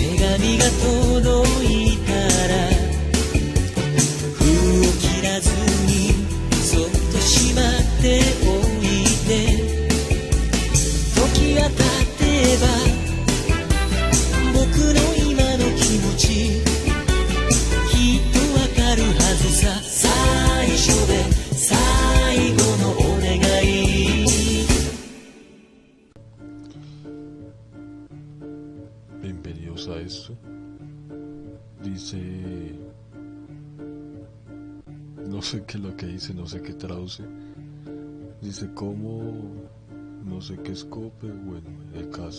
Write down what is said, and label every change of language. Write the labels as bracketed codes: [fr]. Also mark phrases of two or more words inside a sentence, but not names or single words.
[ja] 紙が届いたら封を切らずにそっとしまっておいて時が経てば僕の今の気持ちきっとわかるはずさ最初で最後のお願い [es] Bienvenidos a esto. Dice... no sé qué es lo que dice, no sé qué traduce. Dice como... no sé qué escope, bueno, el caso.